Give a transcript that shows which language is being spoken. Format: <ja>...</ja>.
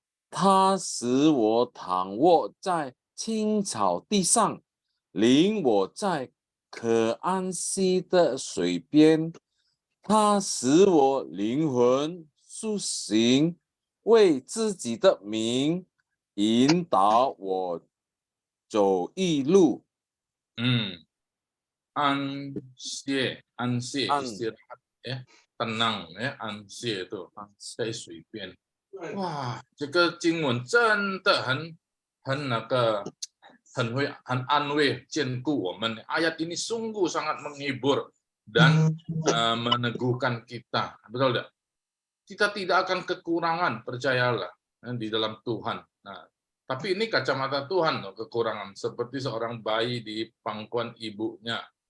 <zh>他使我躺卧在青草地上，领我在可安息的水边。他使我灵魂苏醒，为自己的名引导我走义路。</zh> <id>安歇 istirahat ya, tenang ya, 安歇 itu</id> <zh>在水边。哇，这个经文真的很安慰坚固我们。</zh> <id>Ayat ini sungguh sangat menghibur dan meneguhkan kita. Betul tidak? Kita tidak akan kekurangan, percayalah, di dalam Tuhan. Nah, tapi ini kacamata Tuhan loh, kekurangan. Seperti seorang bayi di pangkuan ibunya.</id>